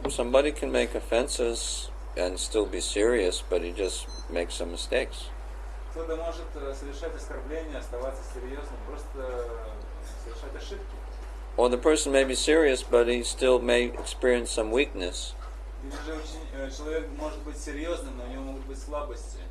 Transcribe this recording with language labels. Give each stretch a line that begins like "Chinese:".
English: But somebody can make offenses and still be serious, but he just makes some mistakes.
Russian: Кто-то может совершать оскорбления, оставаться серьезным, просто совершать ошибки.
English: Or the person may be serious, but he still may experience some weakness.
Russian: Или же человек может быть серьезным, но у него могут быть слабости.